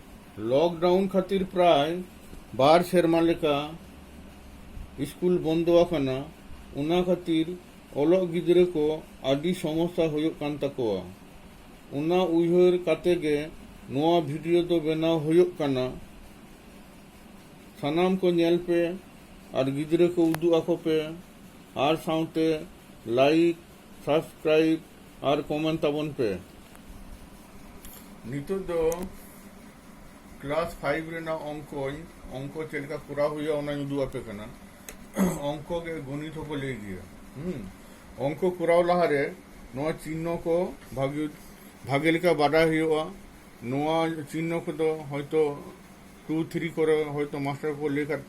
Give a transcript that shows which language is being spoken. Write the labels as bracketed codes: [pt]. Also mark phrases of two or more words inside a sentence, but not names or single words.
[sat] लॉकडाउन खातिर प्राय बार सेरमा लेका स्कूल बंदो आकना उना खातिर ओलोग गिदरे को आदि समस्या हुयुग कान ताकोआ उना उयहर काते गे नोआ वीडियो दो बनाव हुयुग काना सानाम को नेल पे और गिदरे को उदू आको पे और साउते [en] like subscribe [sat] और कमेंट ताबन पे नितो दो क्लास 5 रेना अंक चलका पूरा हुआ उना उदू आपे कना अंक के गणित को ले गया अंक कुराव लहारे नोआ चिन्ह को भागे लेका बाडा हुआ नोआ चिन्ह को तो हयतो 2 3 करे हयतो मास्टर को लेकर पे